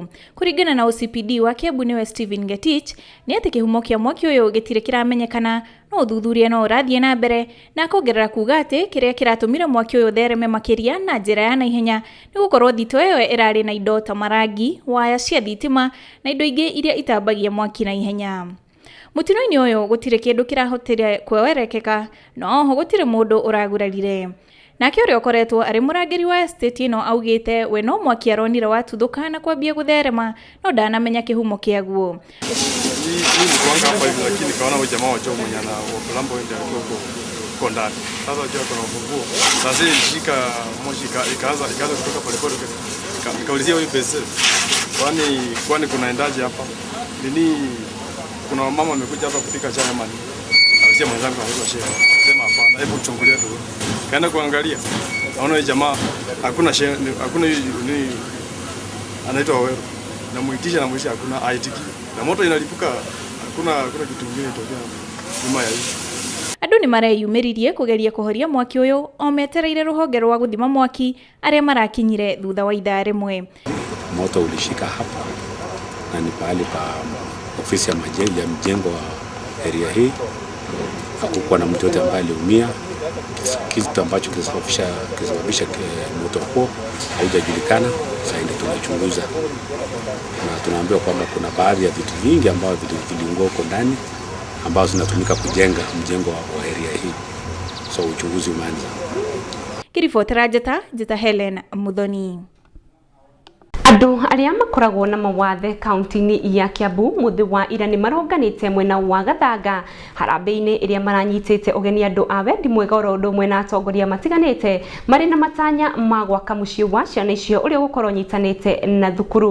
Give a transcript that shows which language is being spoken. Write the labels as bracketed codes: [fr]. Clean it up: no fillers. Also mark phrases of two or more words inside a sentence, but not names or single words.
[ki] Kuringana na OCPD wa Kiambu niwe Stephen Getich, ni ati kihumo kia mwaki uyu gitire kiramenyekana, no uthuthuria no urathie na mbere, na kuongerera kuga ati kiria kiratumire mwaki uyu thereme makiria na njira ya naihenya ni gukorwo thito iyo irari na indo ta marangi, waya cia thitima na indo ingi iria itambagia mwaki na ihenya. Mutino-ini uyu gutire kindu kirahotire kwerekeka, no ho gutire mundu uragurarire. Nake uria ukoretwo ari murangiri wa estate ino augite we no mwaki aronire watuthuka na kwambia gutherema, no ndanamenya kihumo kiaguo. [sw] Ni kuanga hapa hivi, lakini kaona huyu jamaa wa chomo nyana wa Colombo ndio alikuwa ndani. Sasa unajua kuna ufunguo. Sasa ilishika moshi ikaanza kutoka polepole. Nikaulizia huyu pesa. Kwani kunaendaje hapa? Nini kuna mama amekuja hapa kupika chai ama nini? Alisia mwenzangu anaitwa Shehe. Sema hapana, hebu chungulia tu. Kaenda kuangalia. Naona huyu jamaa hakuna ni anaitwa Wawero. Namuitisha hakuna aitiki. Na moto inalipuka, hakuna kitu kingine tokea nyuma ya hiyo. [ki] Andu ni mareyumiririe kugeria kuhoria mwaki uyu o metereire ruhonge rwa guthima mwaki aria marakinyire thutha wa ithaa rimwe. [sw] Moto ulishika hapa na ni pahali pa ofisi ya mjengo wa area hii. Hakukuwa na mtu yote ambaye aliumia. Kitu ambacho kilisababisha moto huo haijajulikana. Sasa ndio tunachunguza, na tunaambiwa kwamba kuna baadhi ya vitu vingi ambavyo viliungua huko ndani ambazo zinatumika kujenga mjengo wa area hii. So uchunguzi umeanza. [ki] Kiribotera Njata Helen Muthoni. Andu aria makoragwo na mawathe kaunti-ini ya Kiambu muthi wa ira ni maronganite mwena wa Gathanga harambe-ini iria maranyitite ugeni andu a wendi mwega oro undu umwe na atongoria matiganite mari na matanya ma gwaka mucii wa ciana icio uria gukorwo nyitanite na thukuru.